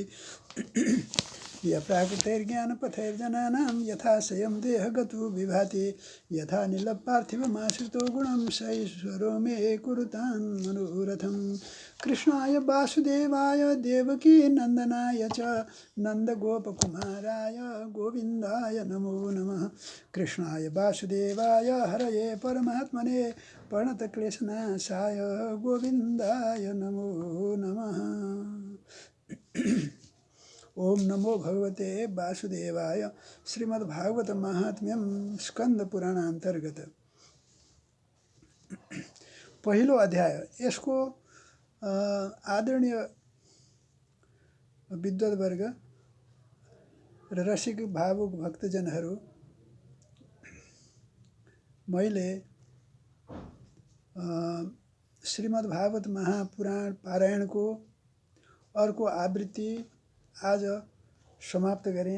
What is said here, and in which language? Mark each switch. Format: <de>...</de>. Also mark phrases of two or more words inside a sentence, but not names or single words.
<sa>यप्राकृतैर्ज्ञानपथैर्जनानां यथा स्वयं देहगतो विभाति यथा नीलपार्थिवमाश्रितो गुणं स ईश्वरो मे कुरुतान् मनोरथं कृष्णाय वासुदेवाय देवकी नंदनाय च नन्दगोपकुमाराय गोविन्दाय नमो नमः कृष्णाय वासुदेवाय हरये परमात्मने प्रणतक्लेशनाशाय गोविन्दाय नमो नमः ओम नमो भगवते वासुदेवाय</sa> <ne>श्रीमद्भागवत महात्म्यम स्कंद पुराण अंतर्गत पहिलो अध्याय। यसको आदरणीय विद्वत वर्ग र रसिक भावुक भक्तजनहरू, मैले श्रीमद्भागवत महापुराण पारायणको अर्को आवृत्ति आज समाप्त गरेँ।</ne>